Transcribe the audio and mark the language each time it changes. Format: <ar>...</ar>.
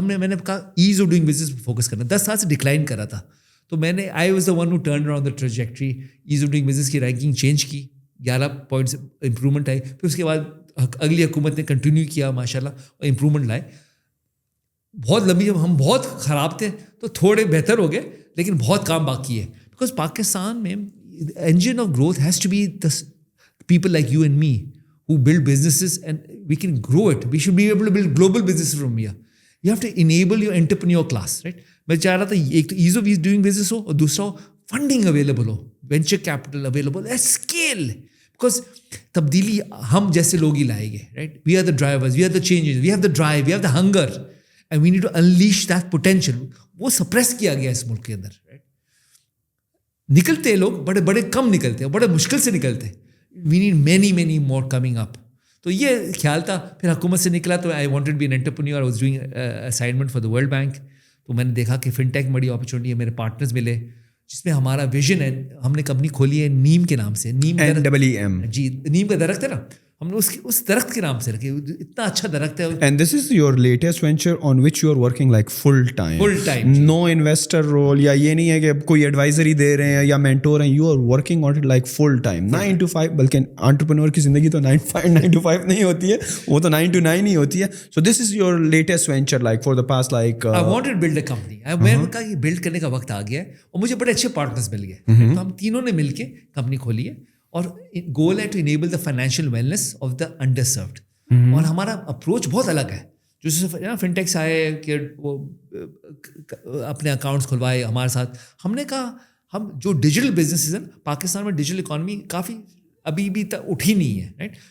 <ur>میں نے کہا ایز آف ڈوئنگ بزنس پہ فوکس کرنا. 10 سال سے ڈکلائن کر رہا تھا, تو میں نے</ur> <en>I was the one who turn around the trajectory.</en> <ur>As of doing business کی رینکنگ چینج کی, 11 پوائنٹس امپرومنٹ آئی. پھر اس کے بعد اگلی حکومت نے کنٹینیو کیا ماشاء اللہ اور امپرومنٹ لائے. بہت لمبی, جب ہم بہت خراب تھے تو تھوڑے بہتر ہو گئے, لیکن بہت کام باقی ہے.</ur> <en>Because Pakistan میں engine of growth has to be the people like you and me who build businesses, and we can grow it. We should be able to build global businesses from here. You have to enable your entrepreneur class, right?</en> <ur>میں چاہ رہا تھا ایک تو as of doing business ہو, اور دوسرا ہو funding available ہو, venture capital available at scale. Because تبدیلی ہم جیسے لوگ ہی لائیں گے, right.</ur> <en>We are the drivers, we are the changers, we have the drive, we have the hunger, and we need to unleash that potential.</en> <ur>وہ suppress کیا گیا اس ملک کے اندر, رائٹ. نکلتے لوگ بڑے بڑے کم نکلتے ہیں, بڑے مشکل سے نکلتے ہیں.</ur> <en>We need many more coming up.</en> <ur>تو یہ خیال تھا. پھر حکومت سے نکلا تو</ur> <en>I wanted to be an entrepreneur. I was doing assignment for the World Bank.</en> <ur>تو میں نے دیکھا کہ فن ٹیک بڑی اپرچونیٹی ہے. میرے پارٹنرز ملے جس میں ہمارا ویژن ہے. ہم نے کمپنی کھولی ہے نیم کے نام سے. نیم جی, نیم کا درخت ہے نا, ہم نے اس درخت کے نام سے رکھے. اتنا اچھا درخت ہے.</ur> <en>And this is your latest venture on which you are working like full time. No investor role,</en> <ur>یا یہ نہیں ہے کہ کوئی advisory دے رہے ہیں یا mentor ہیں.</ur> <en>You are working on it like full time, 9 to 5.</en> <ur>بلکہ entrepreneur کی زندگی تو 9 to 5 نہیں ہوتی ہے, وہ تو 9 to 9 ہی ہوتی ہے.</ur> <en>So this is your latest venture like for the past like I wanted to build a company.</en> <ur>میں نے کہا یہ build کرنے کا وقت آ گیا ہے, اور مجھے بڑے اچھے پارٹنرز مل گئے. تو ہم تینوں نے مل کے کمپنی کھولی ہے, اور گول ہے</ur> <en>To enable the financial wellness of the underserved.</en> <ur>اور ہمارا اپروچ بہت الگ ہے. جو فنٹیکس آئے کہ وہ اپنے اکاؤنٹس کھلوائے ہمارے ساتھ, ہم نے کہا ہم جو ڈیجیٹل بزنسز ہیں پاکستان میں, ڈیجیٹل اکانومی کافی ابھی بھی اٹھی نہیں ہے, رائٹ.</ur>